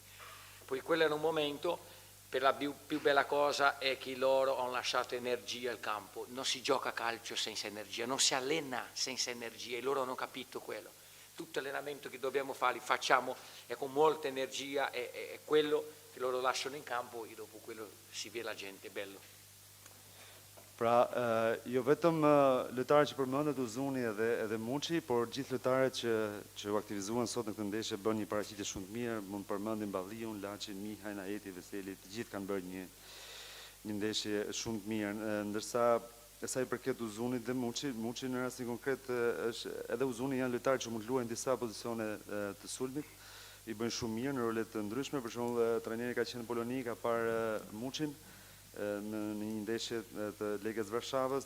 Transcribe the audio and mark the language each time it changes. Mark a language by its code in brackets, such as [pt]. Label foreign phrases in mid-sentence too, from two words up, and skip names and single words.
[it] Poi quello era un momento, per la più bella cosa è che loro hanno lasciato energia al campo, non si gioca a calcio senza energia, non si allena senza energia e loro hanno capito quello. Tutto allenamento che dobbiamo fare facciamo è con molta energia, è quello che loro lasciano in campo e dopo quello si vede la gente, è bello. [sq] Pra, jo vetëm lojtarët që përmendet Uzuni edhe Muçi, por gjithë lojtarët që u aktivizuan sot në këtë ndeshje bën një paraqitje shumë të mirë, mund përmendim Balliun, Laçin, Mihajn, Aieti, Veseli, të gjithë kanë bërë një ndeshje shumë të mirë, ndërsa sa i përket Uzunit dhe Muçi në rastin konkret edhe Uzuni janë lojtarë që mund luajnë disa pozicione të sulmit, i bëjnë shumë mirë në role të ndryshme, për shembull trajneri ka qenë në Poloni, ka parë Muçin në një ndeshje të Legës Varshavës.